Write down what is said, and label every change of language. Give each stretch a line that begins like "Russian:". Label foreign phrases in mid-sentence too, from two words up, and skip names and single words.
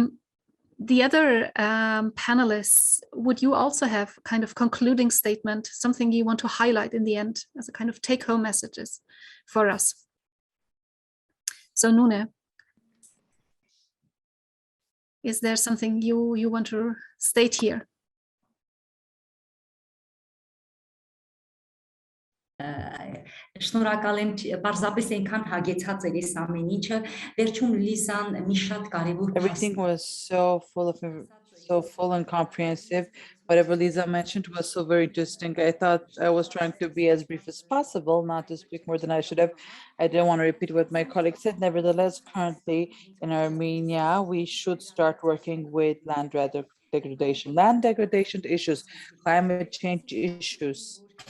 English: The other panelists, would you also have kind of concluding statement, something you want to highlight in the end as a kind of take-home messages for us? So Nune, is there something you want to state here?
Armenian: Շնորհակալ եմ, պարզապես այնքան հագեցած էր այս ամեն ինչը, վերջում Լիզան մի շատ կարևոր
English: Everything was so full and comprehensive. Whatever Lisa mentioned was so very interesting. I thought I was trying to be as brief as possible, not to speak more than I should have. I didn't want to repeat what my colleague said. Nevertheless, currently in Armenia, we should start working with land degradation issues, climate change issues.